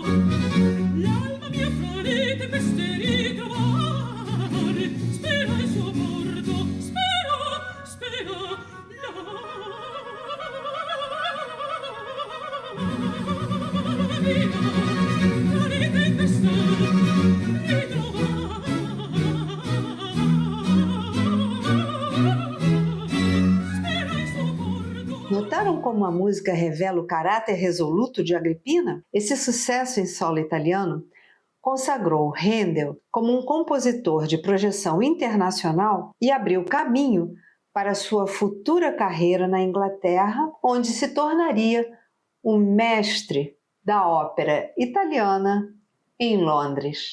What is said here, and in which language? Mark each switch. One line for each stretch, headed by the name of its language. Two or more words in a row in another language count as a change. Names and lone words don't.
Italian: L'alma mia fra le tempeste ritrovare spera il suo porto. Spera la vita fra le tempeste
Portuguese: Notaram como a música revela o caráter resoluto de Agrippina? Esse sucesso em solo italiano consagrou Handel como um compositor de projeção internacional e abriu caminho para sua futura carreira na Inglaterra, onde se tornaria o mestre da ópera italiana em Londres.